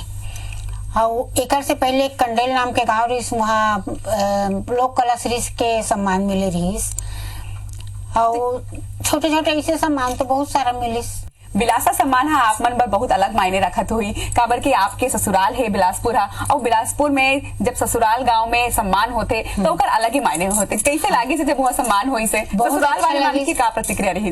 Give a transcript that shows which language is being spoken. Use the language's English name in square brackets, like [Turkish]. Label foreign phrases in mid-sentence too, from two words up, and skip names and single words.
[Chhattisgarhi] और एकर से पहले एक कंडेल नाम के गांव रहीस, वहाँ लोक कला श्री के सम्मान मिले रहीस। और छोटे छोटे ऐसे सम्मान तो बहुत सारा मिलिस। बिलासा सम्मान हा आप मन बर बहुत अलग मायने रखत हुई, काबर कि आपके ससुराल है बिलासपुर हा, और बिलासपुर में जब ससुराल गांव में सम्मान होते तो ओकर अलग ही मायने होते। कैसे लागे से जब वह सम्मान होई से ससुराल वाले मन की का प्रतिक्रिया रही?